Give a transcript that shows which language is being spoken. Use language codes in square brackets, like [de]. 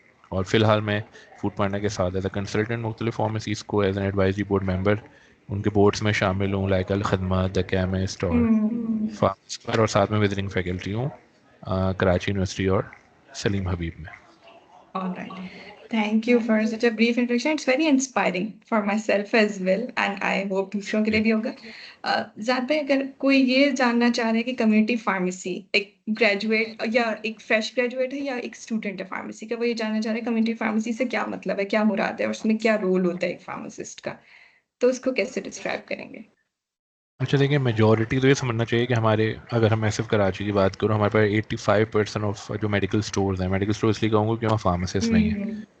[ur] اور فی الحال میں فوڈ پانڈا کے ساتھ [en] as a consultant [ur] مختلف فارمیسیز کو [en] as an advisory board member [ur] ان کے بورڈز میں شامل ہوں, لائک الخدمت, دا کیمسٹ اور فارماسٹ, اور ساتھ میں وزٹنگ فیکلٹی ہوں کراچی یونیورسٹی اور سلیم حبیب میں. [en] All right. Thank you for such a brief introduction. It's very inspiring for myself as well, and I hope [ur] دوسروں کے لیے بھی ہوگا. ذات بھائی, اگر کوئی یہ جاننا چاہ رہا ہے کہ کمیونٹی فارمیسی ایک گریجویٹ یا ایک فریش گریجویٹ ہے یا ایک اسٹوڈنٹ ہے فارمیسی کا, وہ یہ جاننا چاہ رہا ہے کمیونٹی فارمیسی سے کیا مطلب ہے, کیا مراد ہے, اور اس میں کیا رول ہوتا ہے ایک فارماسسٹ کا, تو اس کو کیسے ڈسکرائب کریں گے؟ اچھا دیکھیں, میجورٹی تو یہ سمجھنا چاہیے کہ ہمارے, اگر ہم صرف کراچی کی بات کروں, ہمارے پاس 85% آف جو میڈیکل اسٹورز ہیں, میڈیکل اسٹور اس لیے کہوں گا کہ وہاں فارماسسٹ نہیں ہے.